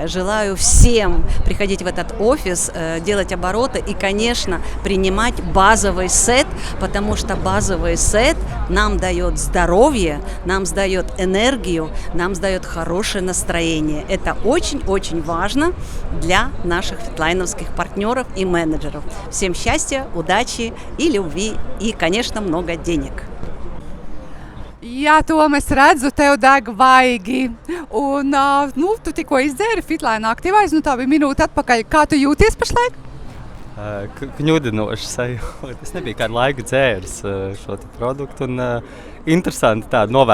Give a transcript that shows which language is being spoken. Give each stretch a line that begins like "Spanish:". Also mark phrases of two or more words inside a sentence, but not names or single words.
Russian: Желаю всем приходить в этот офис, делать обороты и, конечно, принимать базовый сет, потому что базовый сет нам дает здоровье, нам дает энергию, нам дает хорошее настроение. Это очень-очень важно для наших фитлайновских партнеров и менеджеров. Всем счастья, удачи и любви, и, конечно, много денег.
Latvian: Jā, Tom, es redzu, tev deg vaigi. Un, tu tikko izdzēri Fitlaina aktīvais, tā bija minūte atpakaļ. Kā tu jūties pašlaik? Kņudinoši sajūta. Es nebiju kādu laiku dzēris šo produktu, un interesanti tādu novērojumu.